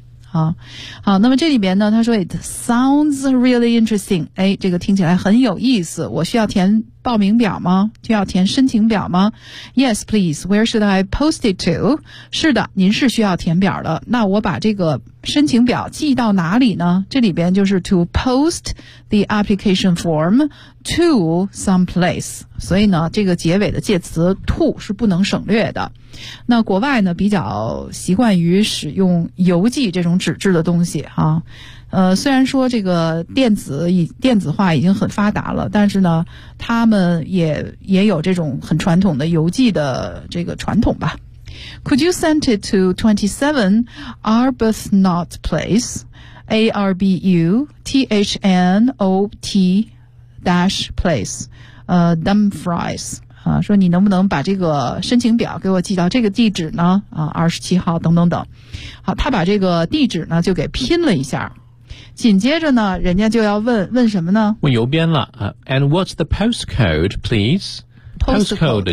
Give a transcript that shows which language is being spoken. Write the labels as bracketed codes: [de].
[zh] 好，那么这里边呢他说 [en] It sounds really interesting [zh] 这个听起来很有意思我需要填报名表吗？就要填申请表吗？ [en] Yes, please. Where should I post it to? [zh] 是的，您是需要填表的。那我把这个申请表寄到哪里呢？这里边就是 [en] to post the application form to some place. [zh] 所以呢，这个结尾的介词 to 是不能省略的。那国外呢，比较习惯于使用邮寄这种纸质的东西啊。虽然说这个电子化已经很发达了，但是呢他们也有这种很传统的邮寄的这个传统吧。 [en] Could you send it to 27 Arbuthnot Place, Arbuthnot-Place, Dumfries? [zh] 说你能不能把这个申请表给我寄到这个地址呢？ 27号等等等。好，他把这个地址呢就给拼了一下。紧接着呢，人家就要问什么呢？问邮编了。 [en] And what's the postcode, please? Postcode